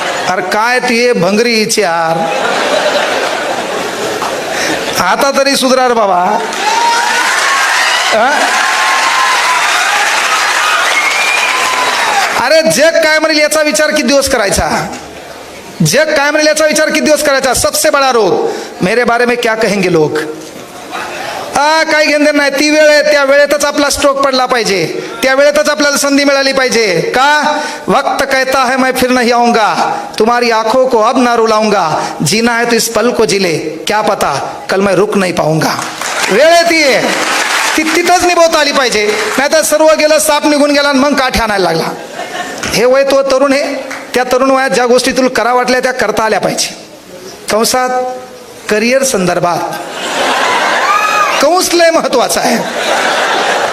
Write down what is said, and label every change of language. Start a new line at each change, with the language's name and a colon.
Marathi: अरे काय ते भंगरी विचार, आता तरी सुधरा रे बाबा. अरे जग काय म्हणेल याचा विचार किती दिवस करायचा? जग काय म्हणेल याचा विचार किती दिवस करायचा?
Hindi: सबसे बडा रोग, मेरे बारे में क्या कहेंगे लोग.
Marathi: काही घेणं देणं नाही. ती वेळ आहे, त्या वेळेतच आपला स्ट्रोक पडला पाहिजे, त्या वेळेतच आपल्याला संधी मिळाली पाहिजे. का?
Hindi: वक्त कहता है मैं फिर नहीं आऊंगा, तुम्हारी आंखों को अब ना रुलाऊंगा, जीना है तो इस पल को जिले, क्या पता कल मैं रुक नहीं पाऊंगा.
Marathi: वेळ आहे ती तिथंच निभवता आली पाहिजे. नाहीतर सर्व गेलं, साप निघून गेला आणि मग काठी आणायला लागला. हे वय तो तरुण आहे, त्या तरुण वयात ज्या गोष्टी तुला करा वाटल्या त्या करता आल्या पाहिजे. कंसात करिअर संदर्भात कंस लय महत्वाचा आहे.